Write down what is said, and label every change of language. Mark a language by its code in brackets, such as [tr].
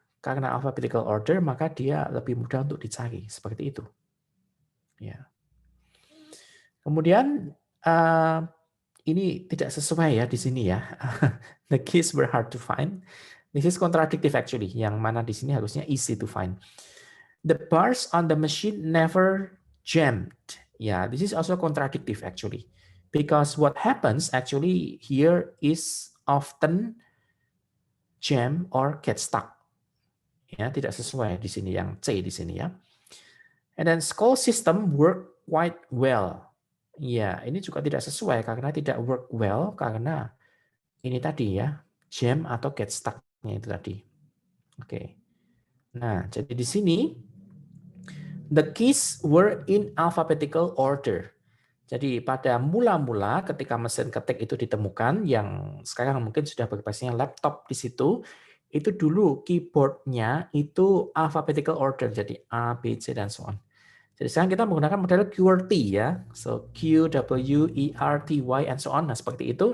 [id] Karena alphabetical order, maka dia lebih mudah untuk dicari seperti itu. Ya. Kemudian ini tidak sesuai ya di sini ya. [en] The keys were hard to find. This is contradictive actually. [id] Yang mana di sini harusnya [en] easy to find. The bars on the machine never jammed. Yeah, this is also contradictive actually. Because what happens actually here is often jam or get stuck. [id] Ya, tidak sesuai di sini yang C di sini ya. [en] And then school system work quite well. [id] Ya, ini juga tidak sesuai karena tidak work well karena ini tadi ya, jam atau get stuck-nya itu tadi. Oke. Nah, jadi di sini [en] the keys were in alphabetical order. [id] Jadi pada mula-mula ketika mesin ketik itu ditemukan, yang sekarang mungkin sudah berbasisnya laptop di situ, itu dulu keyboardnya itu alphabetical order, jadi A, B, C, dan so on. Jadi sekarang kita menggunakan model QWERTY ya, so Q, W, E, R, T, Y, and so on. Nah seperti itu.